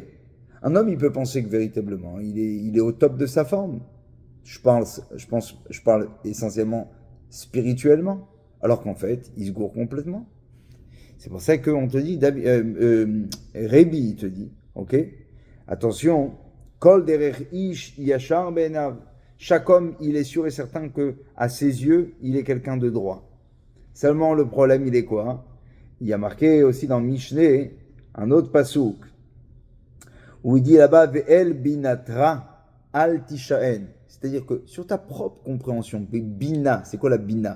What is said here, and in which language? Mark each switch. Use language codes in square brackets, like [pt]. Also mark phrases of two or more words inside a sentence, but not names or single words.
[fr] Un homme, il peut penser que véritablement, il est au top de sa forme. Je parle essentiellement spirituellement, alors qu'en fait, il se gourre complètement. C'est pour ça qu'on te dit, Rébi, il te dit, ok, attention, [he] כל דרך איש ישר בעיניו. [fr] Chaque homme, il est sûr et certain que, à ses yeux, il est quelqu'un de droit. Seulement, le problème, il est quoi? Il y a marqué aussi dans Mishneh un autre pasouk où il dit là-bas [he] ואל בינתך אל תשען. [fr] C'est-à-dire que sur ta propre compréhension, bina, c'est quoi la bina?